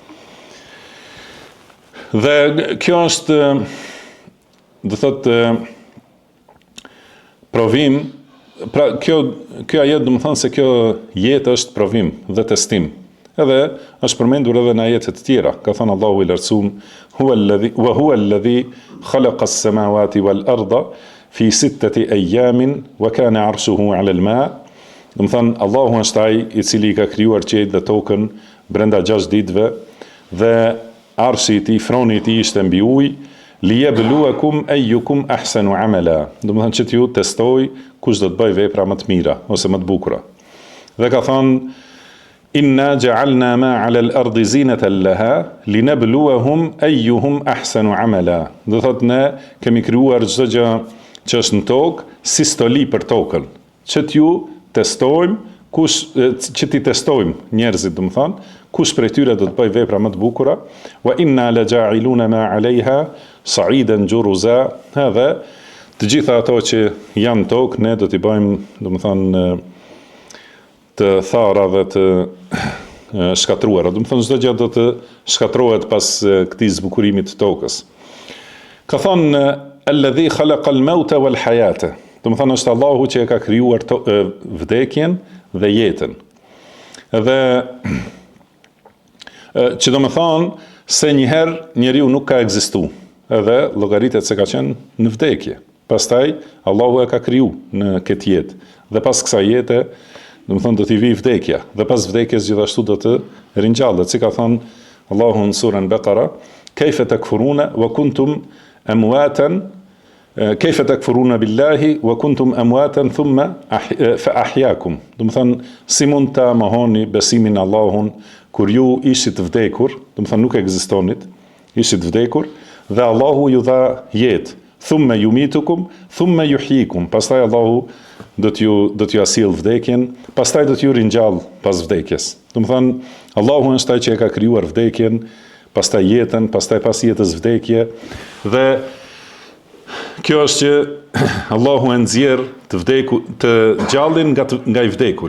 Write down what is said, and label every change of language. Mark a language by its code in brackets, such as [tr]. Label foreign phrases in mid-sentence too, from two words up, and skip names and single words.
[sq] Dhe kjo është, do thotë, provim, pra kjo ajet do të thonë se kjo jetë është provim dhe testim. Edhe është përmendur edhe në ajete të tjera. Ka thënë Allahu i lartësuar, [ar] وهو الذي خلق السماوات والأرض في 6 أيام وكان عرشه على الماء'. [sq] Do të thonë Allahu është ai i cili ka krijuar qiellin dhe tokën brenda 6 ditëve dhe arshi i tij, froni i tij ishte mbi ujë, [ar] ليبلوكم أيكم أحسن عملا. [sq] Do të thonë që t'ju testoj kush do të bëj vepra më të mira ose më të bukura. Dhe ka thënë [ar] إنا جعلنا ما على الأرض زينة لها لنبلوهم أيهم أحسن عملا. [sq] Do thot ne kemi krijuar çdo gjë që është në tokë si stoli për tokën, që t'ju testojmë që ti testojmë njerëzit, do të thonë, kush prej tyre do të bëj vepra më të bukura, [ar] وإنا لجاعلون ما عليها صعيدا جرزا. [sq] Edhe të gjitha ato që janë tokë ne do t'i bëjmë, do të thonë, të thara dhe të shkatruara. Do të thonë çdo gjë do të shkatrohet pas këtij zbukurimit të tokës. Ka thonë [ar] الذي خلق الموت والحياة. [sq] Do të thonë është Allahu që e ka krijuar vdekjen dhe jetën. Edhe që do të thonë se njëherë njeriu nuk ka ekzistuar, edhe llogaritet se ka qenë në vdekje. Pastaj Allahu e ka kriju në këtë jetë. Dhe pas kësaj jete, do të thonë do t'i vi vdekja. Dhe pas vdekjes gjithashtu do të ringjallet. Si ka thënë Allahu në surën Beqara, [ar] كيف تكفرون وكنتم أمواتا كيف تكفرون بالله وكنتم أمواتا ثم فأحياكم. [sq] Do të thonë si mund ta mohoni besimin në Allahun kur ju ishit vdekur, do të thonë nuk ekzistonit, ishit vdekur dhe Allahu ju dha jetë. [ar] ثم يميتكم ثم يحييكم. [sq] Pastaj Allahu do t'ju asill vdekjen, pastaj do t'ju ringjall pas vdekjes. Do të thonë Allahu është ai që e ka krijuar vdekjen, pastaj jetën, pastaj pas jetës vdekje. Dhe kjo është që Allahu e nxjerr të gjallin nga i vdekuri.